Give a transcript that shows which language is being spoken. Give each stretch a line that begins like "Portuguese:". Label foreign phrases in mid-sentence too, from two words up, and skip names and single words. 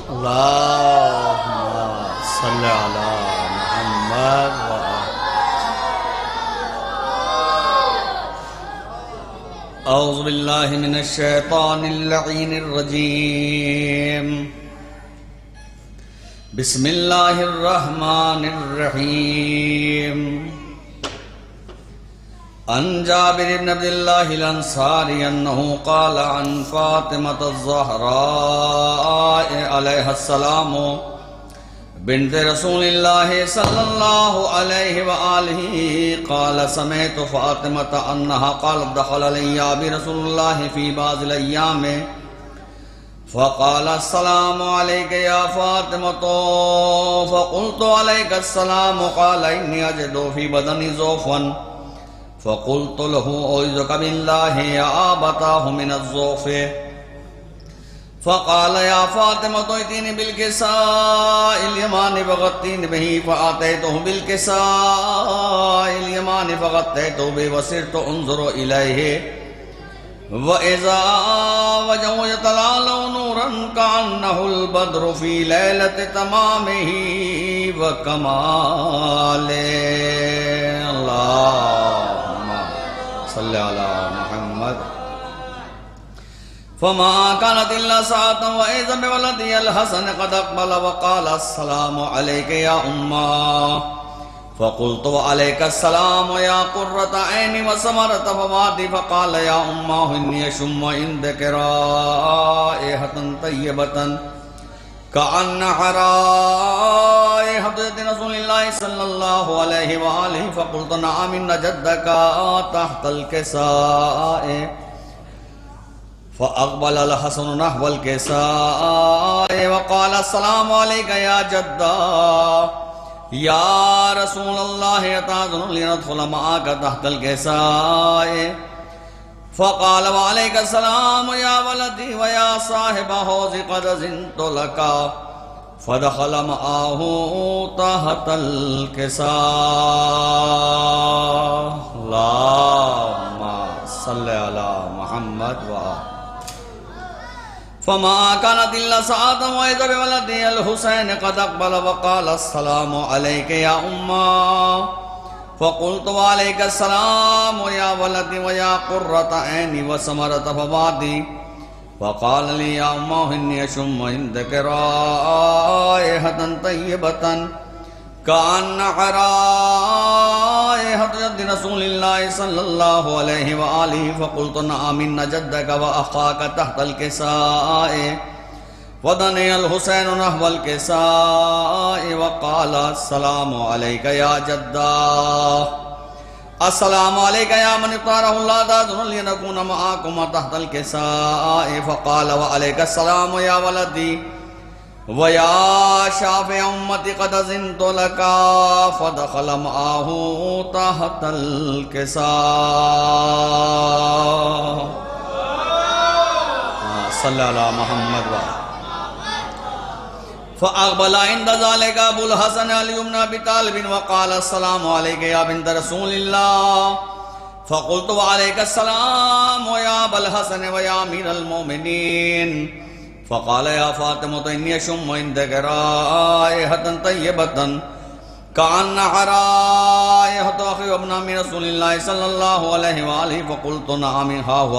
Arabic: اللهم صل على محمد وأعوذ بالله من الشيطان اللعين الرجيم بسم الله الرحمن الرحيم عن جابر بن عبد الله الأنصاري أنه قال عن فاطمة الزهراء عليها السلام بنت رسول الله صلى الله عليه وآله قال سمعت فاطمة أنها قالت دخل علي برسول الله في بعض الأيام فقال السلام عليك يا فاطمة فقلت عليك السلام قال إني أجد في بدني ضعفا فقلت له أعيذك بالله يا أبتاه من الضعف فقال يا فاطمة ائتيني بالكساء اليماني فغطيني به فأتيته بالكساء اليماني فغطيته به وصرت أنظر إليه وإذا وجهه يتلألأ نورا كأنه البدر في ليلة تمامه وكماله. اللهم صل على محمد. فما كانت إلا ساعة وإذا بولدي الحسن قد أقبل وقال السلام عليك يا أماه فقلت وعليك السلام يا قرة عيني وثمرة فؤادي فقال يا أماه إني أشم عندك رائحة طيبة كأنها رائحة رسول الله صلى الله عليه وآله فقلت نعم إن جدك تحت الكساء فأقبل الحسن نحو الكساء وقال السلام عليك يا جداه يا رسول الله أتأذن لندخل معك تحت الكساء فقال وعليك السلام يا ولدي ويا صاحب حوضي قد أذنت لك فدخل معه تحت الكساء. اللهم صل على محمد وفما كانت إلا ساعة وإذا بولدي الحسين قد أقبل وقال السلام عليك يا أماه فقلت وعليك السلام يا ولدي ويا قرة عيني وثمرة فؤادي فقال لي يا أماه إني أشم عندك رائحة طيبة كأنها رائحة جدي رسول الله صلى الله عليه وآله فقلت نعم إن جدك وأخاك تحت الكساء فدنا الحسين نحو الكساء وقال السلام عليك يا جداه السلام عليك يا من اختاره الله تأذن لنكون معكم تحت الكساء فقال وعليك السلام يا ولدي ويا شافع أمتي قد أذنت لك فدخل معه تحت الكساء. صلى الله على محمد وفأقبل عند ذلك أبو الحسن علي بن أبي طالب وقال السلام عليك يا بنت رسول الله فقلت وعليك السلام يا أبا الحسن ويا أمير المؤمنين فقال يا فاطمة إني أشم عندك رائحة طيبة كأنها رائحة أخي ابن عمي رسول الله صلى الله عليه وآله فقلت نعم ها هو